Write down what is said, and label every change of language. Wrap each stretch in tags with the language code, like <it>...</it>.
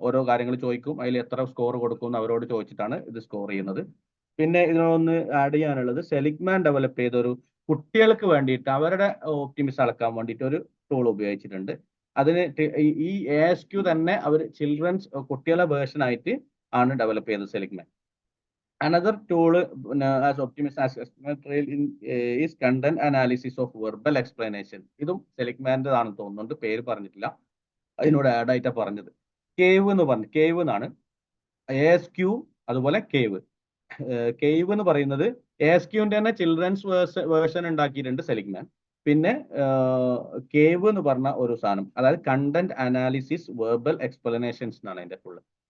<ml>ഓരോ കാര്യങ്ങൾ ചോദിക്കും, അതിൽ എത്ര സ്കോർ കൊടുക്കും എന്ന് അവരോട് ചോദിച്ചിട്ടാണ് ഇത് സ്കോർ ചെയ്യുന്നത്. പിന്നെ ഇതിനൊന്ന് ആഡ് ചെയ്യാനുള്ളത്, സെലിഗ്മാൻ ഡെവലപ്പ് ചെയ്തൊരു കുട്ടികൾക്ക് വേണ്ടിയിട്ട് അവരുടെ ഒപ്റ്റിമിസം അളക്കാൻ വേണ്ടിയിട്ട് ഒരു ടൂൾ ഉപയോഗിച്ചിട്ടുണ്ട്. അതിന് ഈ ASQ തന്നെ അവർ ചിൽഡ്രൻസ് കുട്ടികളെ വേർഷൻ ആയിട്ട് ആണ് ഡെവലപ്പ് ചെയ്തത് Seligman.</ml> <en>Another tool as optimism assessment is content analysis of verbal explanation.</en> <ml>ഇതും സെലിഗ്മാൻ്റെ ആണെന്ന് തോന്നുന്നുണ്ട്, പേര് പറഞ്ഞിട്ടില്ല, അതിനോട് ആഡ് ആയിട്ടാണ് പറഞ്ഞത്. കേവ് എന്ന് പറഞ്ഞു, കേവ് എന്നാണ് ASQ, അതുപോലെ കേവ്. കേവ് എന്ന് പറയുന്നത് ASQന്റെ തന്നെ ചിൽഡ്രൻസ് വേർഷൻ ഉണ്ടാക്കിയിട്ടുണ്ട് സെലിഗ്മാൻ. പിന്നെ കേവ് എന്ന് പറഞ്ഞ ഒരു സാധനം, അതായത് കണ്ടന്റ് അനാലിസിസ് വെർബൽ എക്സ്പ്ലനേഷൻസ് എന്നാണ് അതിന്റെ ഫുള്ള്.</ml>